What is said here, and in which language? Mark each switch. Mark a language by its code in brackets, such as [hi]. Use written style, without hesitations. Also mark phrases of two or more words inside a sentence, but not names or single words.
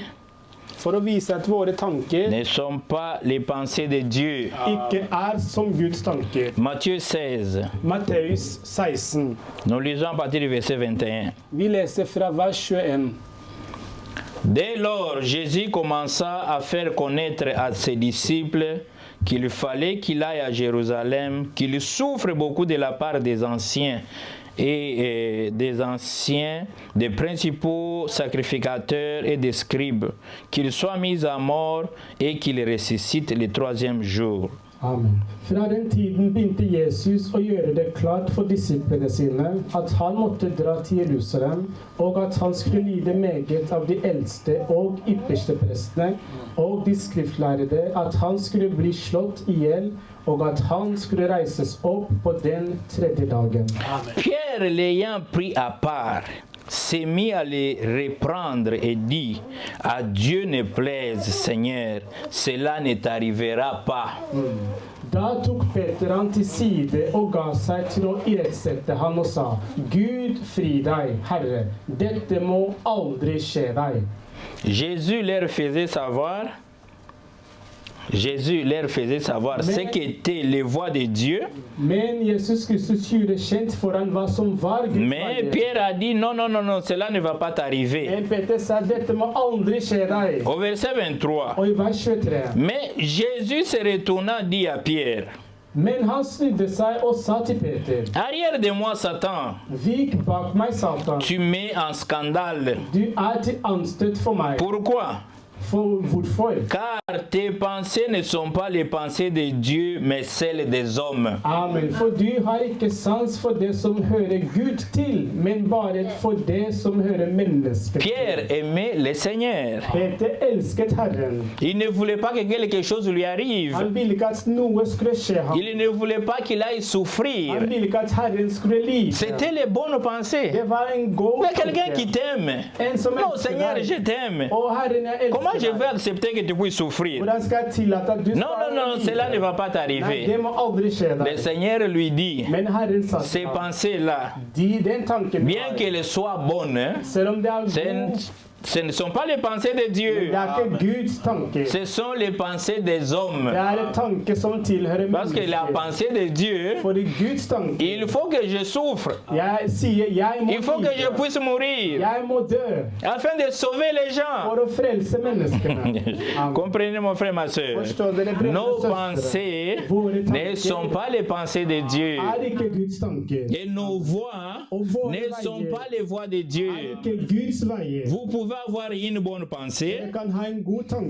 [no] For å vise at våre tanker [fr] ne sont pas les pensées de Dieu. [no] ikke er som Guds tanker. [fr] Matthieu 16, [no] Matteus 16. [fr] nous lisons à partir du verset 21. [no] Vi leser fra vers 21. [fr] Dès lors, Jésus commença à faire connaître à ses disciples qu'il fallait qu'il aille à Jérusalem, qu'il souffre beaucoup de la part des anciens des principaux sacrificateurs et des scribes, qu'il soit mis à mort et qu'il ressuscite le troisième jour. Amen. [no] Fra den tiden begynte Jesus å gjøre det klart for disiplene sine at han måtte dra til Jerusalem, og at han skulle lide meget av de eldste og ypperste prestene og de skriftlærde, at han skulle bli slått ihjel, og at han skulle reises opp på den tredje dagen. Amen. [fr] Pierre, l'ayant pris à part, s'est mis à les reprendre et dit, à Dieu ne plaise, Seigneur, cela ne t'arrivera pas. [no] Da tok Peter han til side og ga seg til å irettsette han og sa, Gud fri deg, Herre, dette må aldri skje deg. [fr] Jésus leur faisait savoir ce qu'étaient les voix de Dieu. [no] Men Jesus Kristus gjorde kjent for han hva som var Guds [fr] Mais [no] veier. [fr] Pierre a dit non, cela ne va pas t'arriver. [no] Men Peter sa, dette må aldri skje deg. [fr] Au verset 23. [no] Og i vers 23. [fr] Mais Jésus se retourna dit à Pierre, [no] Men han snudde seg og sa til Peter, [fr] arrière de moi, Satan, [no] Vik bak meg, Satan. [fr] tu mets en scandale. [no] Du er til anstøt for meg. [fr] Pourquoi? [no] For hvorfor? [fr] Car tes pensées ne sont pas les pensées de Dieu, mais celles des hommes. Amen. [no] For du har ikke sans for det som hører Gud til, men bare for det som hører mennesket [fr] Pierre [no] til. [fr] aimait le Seigneur. [no] Peter elsket Herren. [fr] Il ne voulait pas que quelque chose lui arrive. [no] Han ville ikke at noe skulle skje ham. [fr] Il ne voulait pas qu'il aille souffrir. [no] Han ville ikke at Herren skulle lide. [fr] C'était les bonnes pensées. [no] Det var en god [fr] Mais quelqu'un qui t'aime. [no] En som [fr] Non, [no] elsker [fr] Seigneur, [no] deg. [fr] je t'aime. [no] Å, Herren, jeg elsker [fr] Comment je [no] deg. [fr] vais accepter que tu puisses souffrir? [no] Hvordan skal jeg tillate at du [fr] Non, cela ne va pas [no] Nei, [fr] t'arriver. [no] det må aldri skje [fr] Le [no] deg. [fr] Seigneur lui dit, [no] Men Herren sa [fr] ces [no] til ham, [fr] pensées-là, [no] den tanken [fr] bien qu'elles soient bonnes, [no] selv om det er [fr] c'est [no] god, [fr] ce ne sont pas les pensées de [no] Det [fr] Dieu. [no] ikke Guds tanker. [fr] Ce sont les pensées des hommes. [no] Det en tanke som tilhører [fr] Parce que la [no] mennesker. [fr] pensée de Dieu, [no] Fordi Guds tanke, [fr] il faut que je souffre. [no] jeg sier jeg må [fr] Il faut que je [no] lide. [fr] puisse mourir [no] Jeg må dø [fr] afin de sauver les gens. [no] for å frelse menneskene. Amen. [fr] Comprenez mon frère, ma soeur. [no] Forstår dere, brødre [fr] Nos [no] og søstre? [fr] pensées [no] Våre [fr] ne [no] tanker [fr] sont pas les pensées de Dieu. [no] er ikke Guds tanker. [fr] Et nos voix [no] Og våre [fr] ne sont [no] veier [fr] pas les voix de Dieu. [no] er ikke Guds veier. [fr] Vous pouvez avoir une bonne pensée, [no] Dere kan ha en god tanke,